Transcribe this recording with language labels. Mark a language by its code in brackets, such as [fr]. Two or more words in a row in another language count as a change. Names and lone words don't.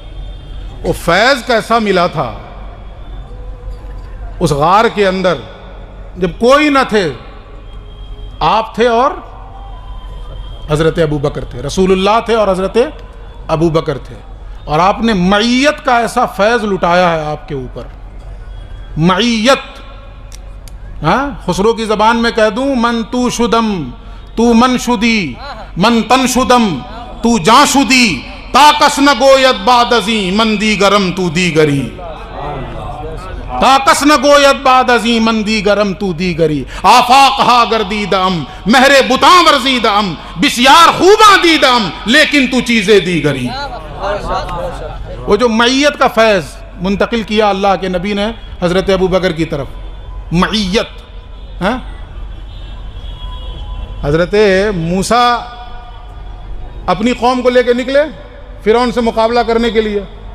[ur] وہ فیض کیسا ملا تھا اس غار کے اندر، جب کوئی نہ تھے، آپ تھے اور حضرت ابو بکر تھے، رسول اللہ تھے اور حضرت ابو بکر تھے، اور آپ نے معیت کا ایسا فیض لٹایا ہے آپ کے اوپر. معیت، خسرو کی زبان میں کہہ دوں، [fa] من تو شدم تو من شدی، من تن شدم تو جاں شدی، تاکس نہ گوید بعد ازیں من دیگرم تو دیگری. تاکس نہ گوید بعد ازیں من دیگرم تو دیگری. آفاق ہا گردیدم مہر بتاں ورزیدم، بسیار خوباں دیدم لیکن تو چیزیں دیگری. [ur] وہ جو معیت کا فیض منتقل کیا اللہ کے نبی نے حضرت ابو بکر کی طرف، معیت. حضرت موسیٰ اپنی قوم کو لے کے نکلے فرعون سے مقابلہ کرنے کے لیے.